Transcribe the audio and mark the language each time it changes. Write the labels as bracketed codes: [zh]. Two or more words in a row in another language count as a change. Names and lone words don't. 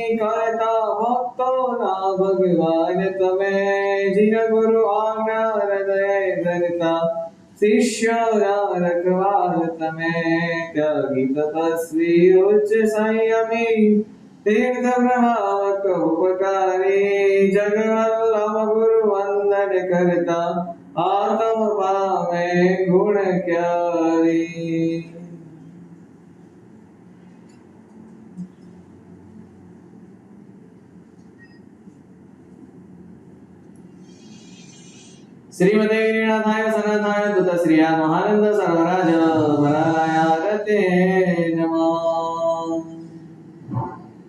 [gu] કરતા ભક્તો ના ભગવાન તમે જીન ગુરુ આજ્ઞા હૃદય ધરતા શિષ્ય રખવાલ તમે ત્યાગી તપસ્વી ઉચ્ચ સંયમી તીર્થ પ્રભાવક ઉપકારી જગવલ્લભ ગુરુ વંદન કરતા આત્મ પામે ગુણ ક્યારી. [sa] श्रीमते गिरिनाथाय सनाथाय दुतश्रिया महानंद सरोराज वरालया रते नमः.